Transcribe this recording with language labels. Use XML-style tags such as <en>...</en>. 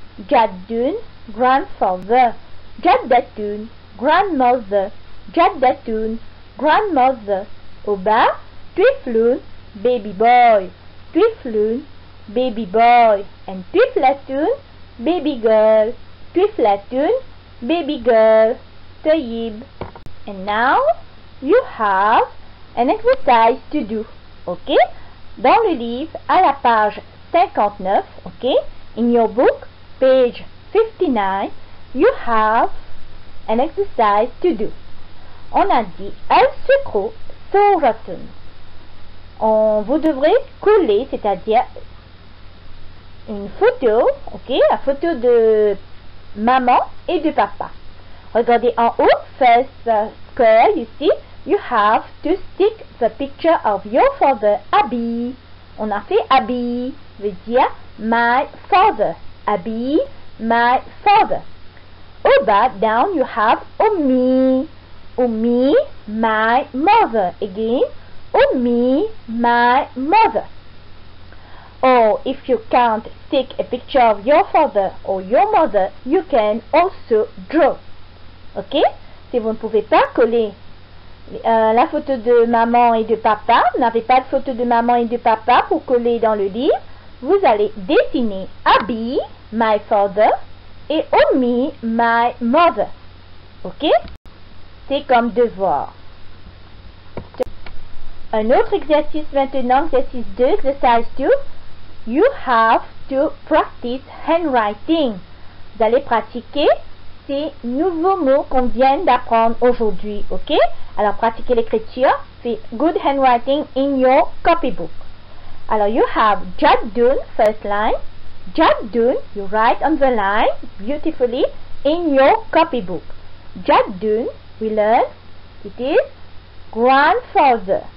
<en>جد grandfather. جدة grandmother. جدة grandmother.</en> <fr>Au bas,</fr> <en>طفل baby boy. طفل baby boy. And طفلة baby girl. طفلة baby girl.</en> <ar>طيب.</ar> <en>And now you have an exercise to do. Ok?</en> <fr>Dans le livre, à la page 59, ok?</fr> <en>In your book, page 59, you have an exercise to do.</en> <fr>On a dit</fr> <ar>الشكر صورة.</ar> <fr>Vous devrez coller, c'est-à-dire une photo, ok? La photo de maman et de papa. Regardez en haut,</fr> <en>first square, you see, you have to stick the picture of your father, Abi.</en> <fr>On a fait Abi, veut dire</fr> <en>my father. Abi, my father.</en> <fr>Au bas,</fr> <en>down, you have Ummi. Ummi, my mother. Again, Ummi, my mother. Or if you can't stick a picture of your father or your mother, you can also draw. Ok?</en> <fr>Si vous ne pouvez pas coller la photo de maman et de papa, vous n'avez pas de photo de maman et de papa pour coller dans le livre, vous allez dessiner Abi,</fr> <en>my father,</en> <fr>et Ummi,</fr> <en>my mother.</en> <fr>Ok? C'est comme devoir. Un autre exercice maintenant, exercice 2,</fr> <en>exercise 2. You have to practice handwriting.</en> <fr>Vous allez pratiquer ces nouveaux mots qu'on vient d'apprendre aujourd'hui, ok? Alors, pratiquez l'écriture.</fr> <en>Faites good handwriting in your copybook. Alors, you have Jaddun, first line. Jaddun, you write on the line beautifully in your copybook. Jaddun, we learn, it is grandfather.</en>